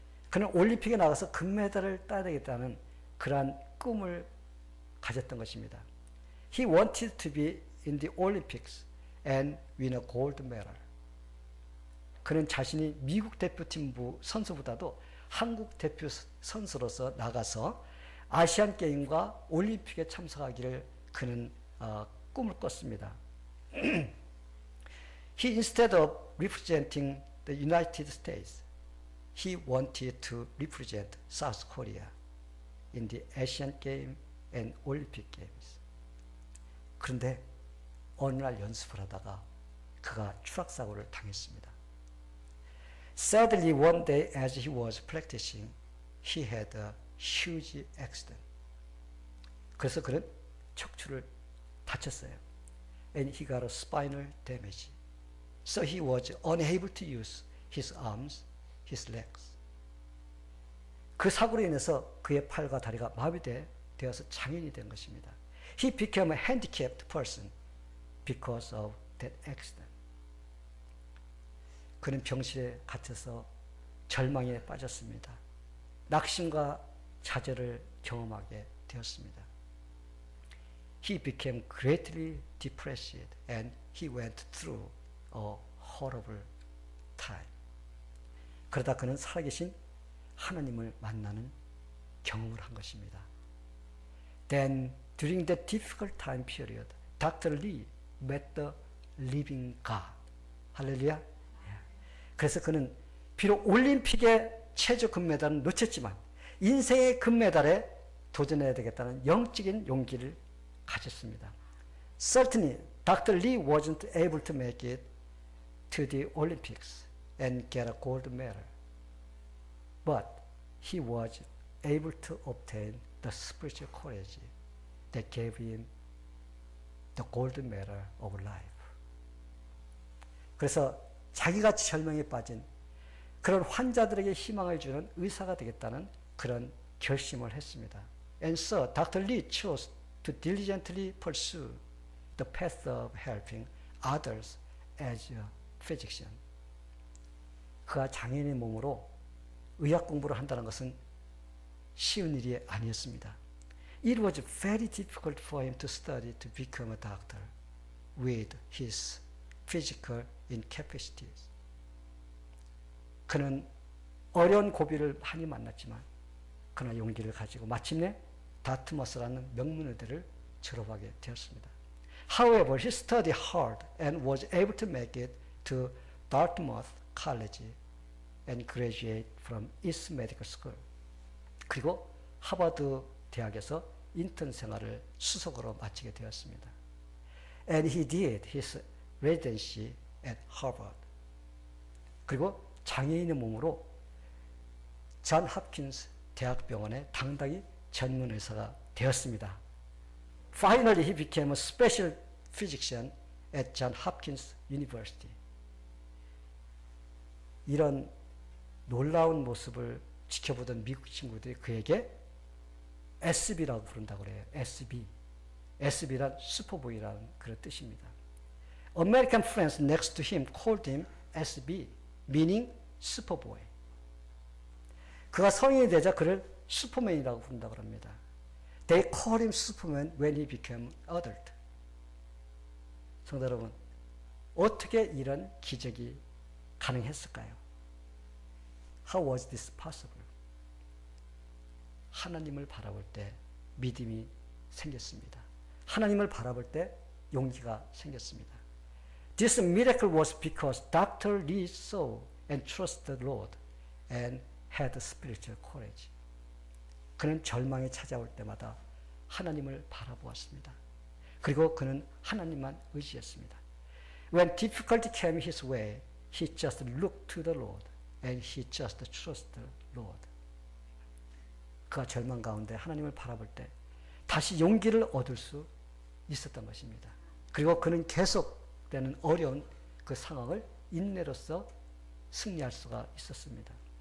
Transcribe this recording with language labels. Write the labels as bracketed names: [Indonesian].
[Korean] 그는 올림픽에 나가서 금메달을 따야 되겠다는 그러한 꿈을 가졌던 것입니다. [English] He wanted to be in the Olympics and win a gold medal. [Korean] 그는 자신이 미국 대표팀 선수보다도 한국 대표 선수로서 나가서 아시안 게임과 올림픽에 참석하기를 그는 꿈을 꿨습니다. [English] He instead of representing the United States, he wanted to represent South Korea in the Asian Games and Olympic Games. [Korean] 그런데 어느 날 연습을 하다가 그가 추락사고를 당했습니다. [English] Sadly, one day as he was practicing, he had a huge accident. [Korean] 그래서 그는 척추를 다쳤어요. [English] And he got a spinal damage. So he was unable to use his arms, his legs. [Korean] 그 사고로 인해서 그의 팔과 다리가 마비되어서 장애인이 된 것입니다. [English] He became a handicapped person because of that accident. [Korean] 그는 병실에 갇혀서 절망에 빠졌습니다. 낙심과 좌절을 경험하게 되었습니다. [English] He became greatly depressed and he went through a horrible time. [Korean] 그러다 그는 살아계신 하나님을 만나는 경험을 한 것입니다. [English] Then during that difficult time period, Dr. Lee met the living God. 할렐루야. [Korean] 그래서 그는 비록 올림픽의 최저 금메달은 놓쳤지만 인생의 금메달에 도전해야 되겠다는 영적인 용기를 가졌습니다. [English] Certainly, Dr. Lee wasn't able to make it to the Olympics and get a gold medal, but he was able to obtain the spiritual courage that gave him the golden medal of life. [Korean] 그래서 자기같이 절망에 빠진 그런 환자들에게 희망을 주는 의사가 되겠다는 그런 결심을 했습니다. [English] And so Dr. Lee chose to diligently pursue the path of helping others as a physician. [Korean] 그가 장애인의 몸으로 의학 공부를 한다는 것은 쉬운 일이 아니었습니다. [English] It was very difficult for him to study to become a doctor with his physical incapacities. [Korean] 그는 어려운 고비를 많이 만났지만 그러나 용기를 가지고 마침내 다트머스라는 명문의대를 졸업하게 되었습니다. [English] However, he studied hard and was able to make it to Dartmouth College and graduate from its medical school. [Korean] 그리고 하버드 대학에서 인턴 생활을 수석으로 마치게 되었습니다. [English] And he did his residency at Harvard. [Korean] 그리고 장애인의 몸으로 존 홉킨스 대학병원의 당당히 전문 의사가 되었습니다. [English] Finally, he became a special physician at Johns Hopkins University. [Korean] 이런 놀라운 모습을 지켜보던 미국 친구들이 그에게 SB라고 부른다고 그래요. SB. SB란 슈퍼보이라는 그런 뜻입니다. [English] American friends next to him called him SB, meaning 슈퍼보이. [Korean] 그가 성인이 되자 그를 슈퍼맨이라고 부른다고 합니다. [English] They called him Superman when he became adult. [Korean] 성도 여러분, 어떻게 이런 기적이 가능했을까요? [English] How was this possible? [Korean] 하나님을 바라볼 때 믿음이 생겼습니다. 하나님을 바라볼 때 용기가 생겼습니다. [English] This miracle was because Dr. Lee saw and trusted the Lord and had spiritual courage. [Korean] 그는 절망이 찾아올 때마다 하나님을 바라보았습니다. 그리고 그는 하나님만 의지했습니다. [English] When difficulty came his way, he just looked to the Lord and he just trusted the Lord. [Korean] 그가 절망 가운데 하나님을 바라볼 때 다시 용기를 얻을 수 있었던 것입니다. 그리고 그는 계속되는 어려운 그 상황을 인내로서 승리할 수가 있었습니다.